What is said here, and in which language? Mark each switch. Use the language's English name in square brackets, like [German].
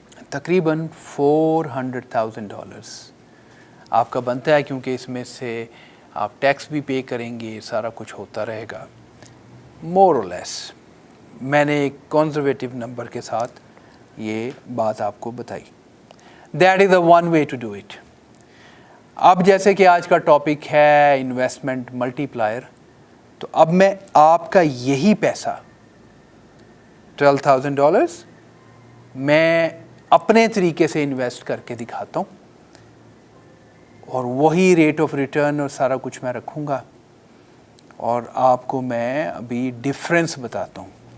[Urdu] تقریباً $400,000 آپ کا بنتا ہے، کیونکہ اس میں سے آپ ٹیکس بھی پے کریں گے، سارا کچھ ہوتا رہے گا. مور اور لیس میں نے ایک کنزرویٹو نمبر کے ساتھ یہ بات آپ کو بتائی. [English] That is the one way to do it. [Urdu] اب جیسے کہ آج کا ٹاپک ہے انویسٹمنٹ ملٹی پلائر، تو اب میں آپ کا یہی پیسہ $12,000 میں اپنے طریقے سے انویسٹ کر کے دکھاتا ہوں، اور وہی ریٹ آف ریٹرن اور سارا کچھ میں رکھوں گا، اور آپ کو میں ابھی ڈفرینس بتاتا ہوں.